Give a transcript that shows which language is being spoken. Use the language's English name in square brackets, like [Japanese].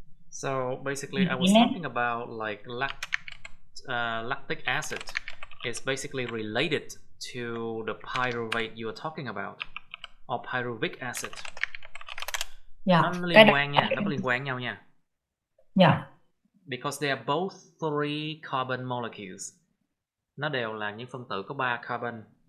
[English] So basically, I was talking about like lactic acid is basically related to the pyruvate you are talking about, or pyruvic acid. Yeah. [Vietnamese] Nó liên quan nha, nó có liên quan nhau nha. [English] Yeah. Because they are both 3 carbon molecules. [Vietnamese] Nó đều là những phân tử có 3 carbon.